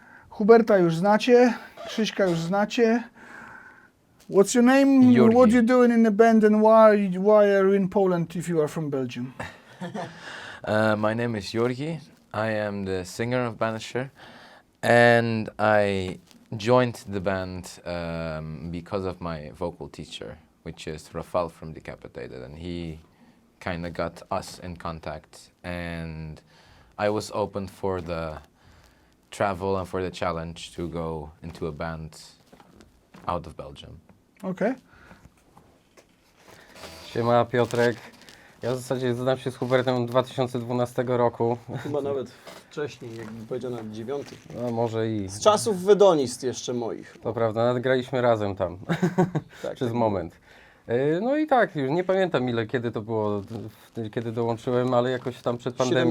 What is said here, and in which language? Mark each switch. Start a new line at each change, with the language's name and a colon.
Polish: Huberta już znacie, Krzyśka już znacie.
English: What's your name? Jorgi. What you doing in the band and why are you in Poland if you are from Belgium? My name is Jorgi. I am the singer of Banisher, and I joined the band because of my vocal teacher, which is Rafal from Decapitated, and he kind of got us in contact, and I was open for the travel and for the challenge to go into a band out of Belgium.
Polish: Okej. Siema Piotrek. Ja w zasadzie znam się z Hubertem od 2012 roku. Chyba nawet wcześniej, jakbym powiedział nawet 9. No może i. Z czasów Wedonist jeszcze moich. To prawda, nawet graliśmy razem tam Tak, przez tak. moment. No i tak, już nie pamiętam kiedy to było, kiedy dołączyłem, ale jakoś tam przed pandemią.